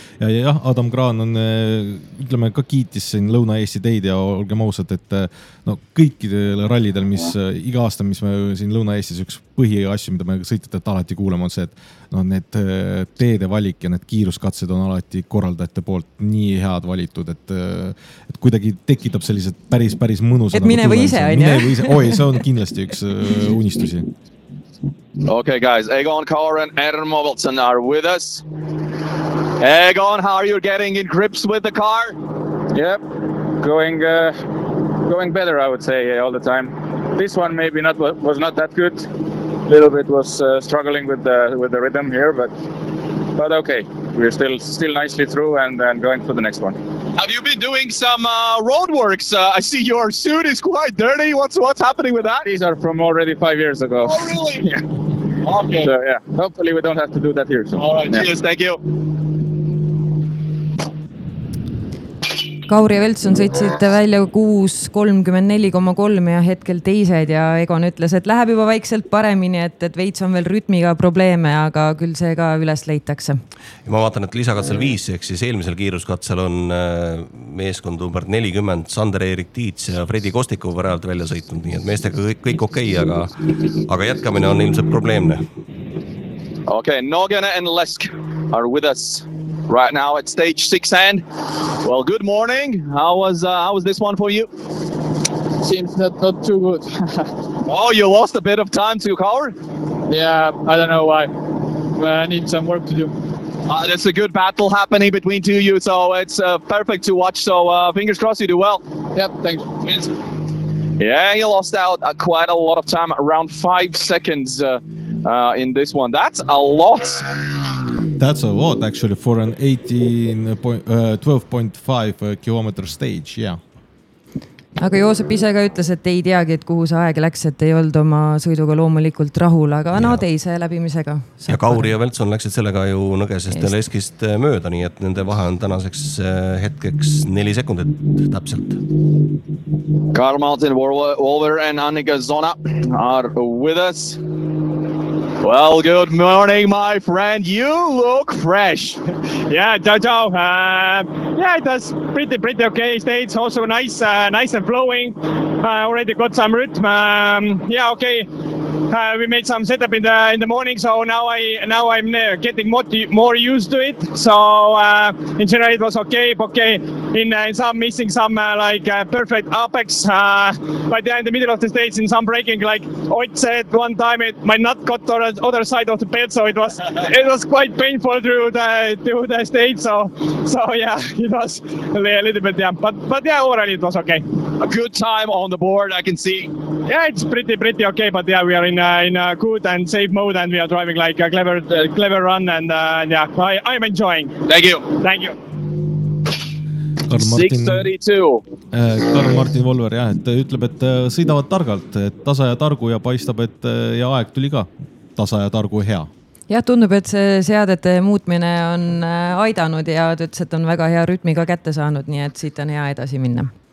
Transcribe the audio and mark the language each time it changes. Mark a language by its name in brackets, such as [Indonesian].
[Estonian] Ja jah, Adam Graan on, ütleme, ka kiitis siin Lõuna-Eesti teid ja olge mausad, et no, kõikidele rallidel, mis iga aasta, mis me siin Lõuna-Eestis üks põhiasju, mida me sõitate, et alati kuulema on see, et no, need teede valik ja need kiiruskatsed on alati korraldajate poolt nii head valitud, et kuidagi tekitab sellised päris mõnused. Et mine või ise, mine või ise. Oi, see on kindlasti üks unistusi. [English] Okay, guys, Egon Kaur and Erno Wilson are with us. Egon, how are you getting in grips with the car? Yep, going better, I would say, all the time. This one maybe was not that good. A little bit was struggling with the rhythm here, but okay. We're still nicely through and going for the next one. Have you been doing some road works? I see your suit is quite dirty. What's happening with that? These are from already 5 years ago. Oh, really? Yeah. Okay. So, yeah. Hopefully we don't have to do that here. So. All right. Yeah. Cheers. Thank you. [Estonian] Kaur ja Veltson sõitsid välja 6.34,3 ja hetkel teised ja Egon ütles, et läheb juba vaikselt paremini, et Veits on veel rütmiga probleeme, aga küll see ka üles leitakse. Ja ma vaatan, et lisakatsel 5, ehk siis eelmisel kiiruskatsel on meeskond umbert 40, Sander Eerik Tiits ja Fredi Kostiku varajalt välja sõitnud, nii et meestega kõik okei, aga jätkamine on ilmselt probleemne. [English] Okay, Nogene and Lesk are with us right now at stage 6 and well, good morning. How was this one for you? Seems not too good. Oh, you lost a bit of time to Kaur? Yeah, I don't know why. I need some work to do. There's a good battle happening between two of you, so it's perfect to watch. So fingers crossed you do well. Yep, thanks. Cheers. Yeah, you lost out quite a lot of time, around 5 seconds in this one. That's a lot. That's a lot, actually, for an 12.5 kilometer stage, yeah. [Estonian] Aga Joosep ise ka ütles, et ei teagi, et kuhu see aeg läks, et ei olnud oma sõiduga loomulikult rahul, aga no teise läbimisega. Ja Kauri ja Veltson läksid sellega ju nõgesest Leskist mööda, nii et nende vahe on tänaseks hetkeks 4 sekundit täpselt. [English] Karl Martin Wolver and Annika Zona are with us. Well, good morning, my friend. You look fresh. Yeah, Jojo. Yeah, it was pretty okay. It's also nice and flowing. Already got some rhythm. Yeah, okay. We made some setup in the morning, so now I'm getting more used to it. So in general, it was okay. In some missing some perfect apex, but yeah, in the middle of the stage, in some braking, like Oit said one time, it might not cut to the other side of the pit, so it was quite painful through the stage. So yeah, it was a little bit yeah, but yeah, overall it was okay. A good time on the board, I can see. Yeah, it's pretty okay, but yeah, we are in a good and safe mode, and we are driving like a clever run, and yeah, I'm enjoying. Thank you. Thank you. Karl Martin, 632. [Estonian] Karl Martin Volver, jah, et ütleb, et sõidavad targalt, et tasa ja targu ja paistab, et ja aeg tuli ka tasa ja targu hea. Jah, tundub, et see seadete muutmine on aidanud ja ütles, et on väga hea rütmiga kätte saanud, nii et siit on hea edasi minna.